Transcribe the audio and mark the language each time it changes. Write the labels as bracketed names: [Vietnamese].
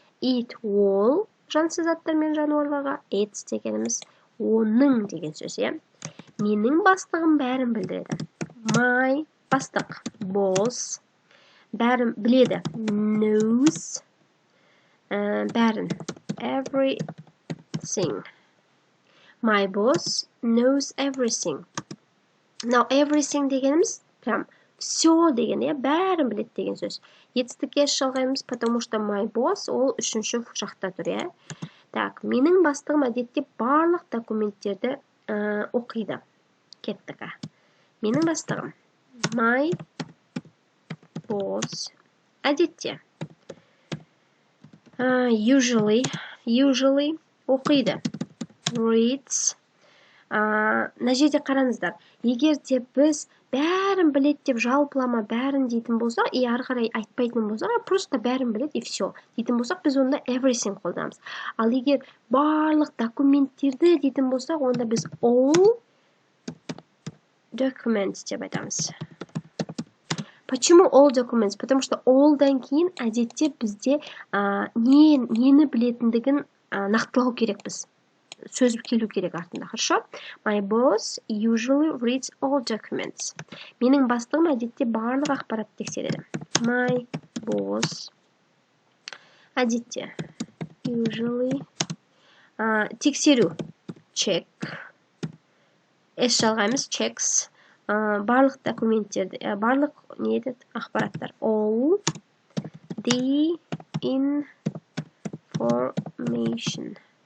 [Kazakh] It, ол, жансыз заттар мен жануарларға, its дегеніміз оның деген сөз, иә. Менің бастығым бәрін білдіреді. My бастық, boss, бәрін біледі, [English] knows, [Kazakh] бәрін, [English] everything. My boss knows everything. [Kazakh] Now, everything дегеніміз, [Russian] прям, все [Kazakh] деген, бәрін біледі деген сөз. Етістікке шалғаймыз, [Russian] потому что [English] my boss, [Kazakh] ол үшінші жақта тұр, иә. Так, менің бастығым әдетте барлық документтерді оқиды. Кеттік. Менің бастығым. My boss. Әдетте. Usually оқиды. Reads. Мына жерде қараңыздар. Егер де біз бәрін біледі деп жалпылама бәрін дейтін болсақ, ары қарай айтпайтын болсақ, [Russian] просто [Kazakh] бәрін біледі [Russian] и все [Kazakh] дейтін болсақ, біз онда everything қолданамыз. Ал егер барлық документтерді дейтін болсақ, онда біз [English] all documents [Kazakh] деп айтамыз. [Russian] Почему [Kazakh] all documents? [Russian] Потому что [Kazakh] allдан кейін әдетте бізде нені білетіндігін нақтылау керек біз. Сөз келу керек артында, [Russian] хорошо? [English] My boss usually reads all documents. [Kazakh] Менің бастығым әдетте барлық ақпарат тексереді. [English] My boss [Kazakh] әдетте [English] usually [Kazakh] тексеру check S жалғаймыз checks барлық документтерді, барлық не еді ақпараттар [English] all the information.